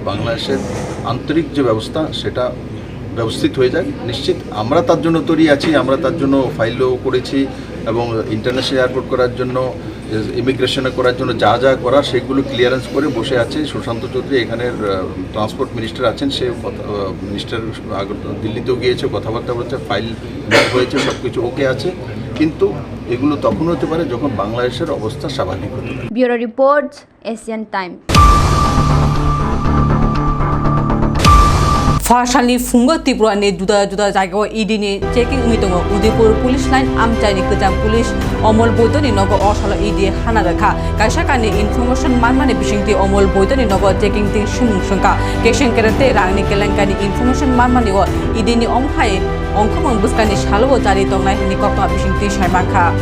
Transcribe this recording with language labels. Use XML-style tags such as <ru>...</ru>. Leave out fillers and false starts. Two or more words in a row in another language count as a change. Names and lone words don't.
<bn>বাংলাদেশের আন্তরিক যে ব্যবস্থা সেটা ব্যবস্থিত হয়ে যাক নিশ্চিত আমরা তার জন্য তৈরি আছি আমরা তার জন্য ফাইলও করেছি এবং ইন্টারন্যাশনাল এয়ারপোর্ট করার জন্য ইমিগ্রেশনে করার জন্য যা যা করার সেগুলো ক্লিয়ারেন্স করে বসে আছে সুশান্ত চৌধুরী এখানের ট্রান্সপোর্ট মিনিস্টার আছেন সে মিনিস্টার দিল্লিতেও গিয়েছে কথাবার্তা বলছে ফাইল হয়েছে সব কিছু ওকে আছে কিন্তু এগুলো তখন হতে পারে যখন বাংলাদেশের অবস্থা স্বাভাবিক হতে পারে ব্যুরো রিপোর্ট এশিয়ান টাইম</bn> <trp>फासालनि फुंगो त्रिपुरानि जुदा जुदा जायगायाव इडिनि चेकिं उमि दङ उदयपुर पुलिस लाइन आमचाइनि गोजाम पुलिस अमल बৈদ্যनि नग असल इडि हाना रेखा काइसाकानि इनफरमेशन मानमानि बिसिंति अमल बৈদ্যनि नग चेकिं तिं सुमुंसंका केसें केरेते रांनि केलेंकानि इनफरमेशन मानमानि व इडिनि अमहाय अंखमन बुस्कानि सालव जारि दंनाय हिनि कक्ता बिसिंति सायमाखा</trp>